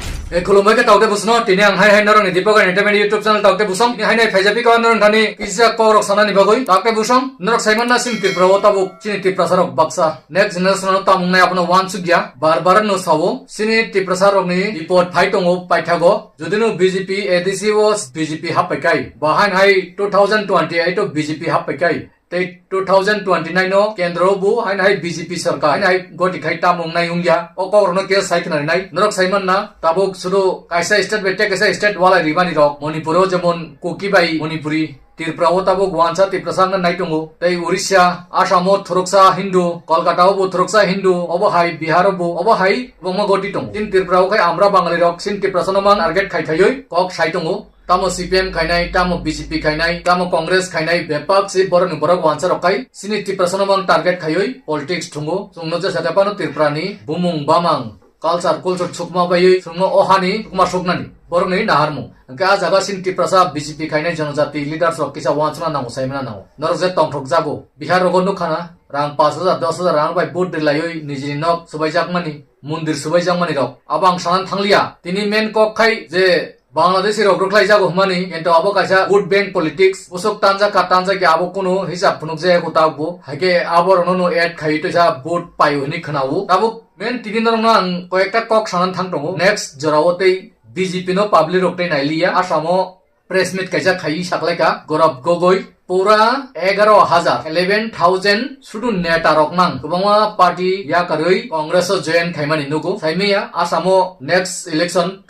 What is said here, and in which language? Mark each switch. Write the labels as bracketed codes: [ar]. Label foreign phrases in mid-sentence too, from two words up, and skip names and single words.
[trp] खुलुमबाय के तावते बुसनो तिने आं हाय नरं नि दीपक एंटरटेनमेंट [en] YouTube channel [trp] तावते बुसम हाय नै फेजापि का नरं थानि किसा कोरक सानानि बागै तावते बुसम नरक साइमन ना सिन तिरप्राव ताबु सिनि तिप्रसारक बक्सा [en] next generation [trp] तामुंनाय आपनो वान सुगिया बार नो सावो सिनि तिप्रसारकनि रिपोर्ट फाइ दङो पाइथागो जुदिनो बीजेपी एडीसी वास बीजेपी हापैकाय बाहाय हाय 2028 तो बीजेपी हापैकाय 2029 नो केंद्र बु हाय बीजेपी सरकार हाय गति खाय तामुंग नाय उंगिया अकरनो के साइखनाय नाय नरक साइमन ना ताबुक सुदु कायसा स्टेट बेटे कायसा स्टेट वाला रिबानि रक मणिपुरो जेमन कुकिबाई मणिपुरी तिरप्राव ताबुक वानसा तिप्रसांग नाय दङो तै उड़ीसा आसामो थुरुकसा हिंदू कलकाताव बु थुरुकसा हिंदू अब हाय बिहार बु अब हाय बंग गति दङ तिन तिरप्राव खाय आमरा बांगाली रक सिन तिप्रसानमान टारगेट खायथायै कक साइ दङो तामो सीपीएम खायनाय तामो बीजेपी खायनाय तामो कांग्रेस खायनाय बेपाक से बरनि बरक वानसा रखाय सिनि तिप्रसानमान टारगेट खायै पॉलिटिक्स थुंगो सुंनो जे साथापानो तिरप्रानि बुमुं बामां कल्चर सुकमा बायै सुंनो ओहानि कुमार सुकनानि बरनि नाहारमु अंके आ जागा सिन तिप्रसा बीजेपी खायनाय जनजाति लीडर्स रक किसा वानसना नांगो साइमना नांगो नरक जे तंथक जागो बिहार रगो नुखाना रां 5000 10000 रां बाय बुट दिलायै निजिनि नक सुबायजाकमानि मन्दिर सुबायजाकमानि रक आबां सानान थांलिया तिनि मेन कक खाय जे बांग्लादेश रगरख्लाय जागो हमानि किन्तु आबो कायसा [en] vote bank politics [trp] उसक तांजा का तांजा के आबो कोनो हिसाब फुनुक जाय को ताबो हाके आबो रनो एड खाय तो जा वोट पायो नि खनावो ताबो मेन तिनि नरनो आं कयेकटा कक सानान थांदङो नेक्स्ट जरावतै बीजेपी नो पब्लिक रक्तै नायलिया आसामो [en] press meet [trp] कायसा खायि साखलायका गौरव गोगोई पूरा 11,000 सुदु नेता रकनां गोबां पार्टी या करै कांग्रेस जॉइन खायमानि नुगो साइमिया आसामो [en] next election